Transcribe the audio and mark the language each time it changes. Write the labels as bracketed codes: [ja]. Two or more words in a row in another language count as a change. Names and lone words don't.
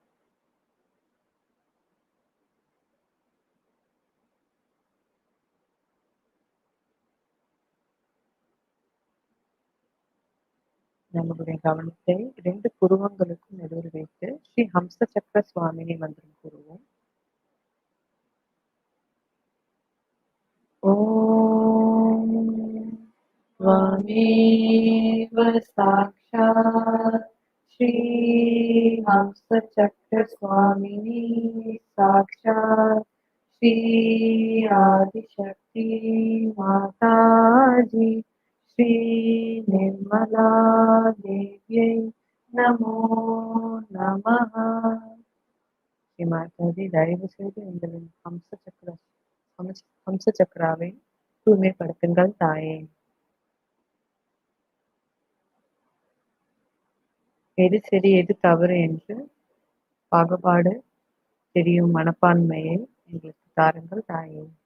[ta] நம்மளுடைய கவனத்தை 2 புருவங்களுக்கும் நடுவில் வைத்து ஸ்ரீ ஹம்ச சக்கர சுவாமினி மந்திரம் கூறுவோம். [sa] ஓம் त्वमेव साक्षात् श्री हंसचक्रस्वामिनी साक्षात् श्री आदिशक्ति माताजी श्री निर्मला देव्यै नमो नमः. [ta] ஸ்ரீ மாதாஜி தயவு செய்து எங்களின் ஹம்ச சக்கராவை தூய்மைப்படுத்துங்கள் தாயே. எது சரி எது தவறு என்று பாகுபாடு தெரியும் மனப்பான்மையை எங்களுக்கு தாருங்கள் தாயே.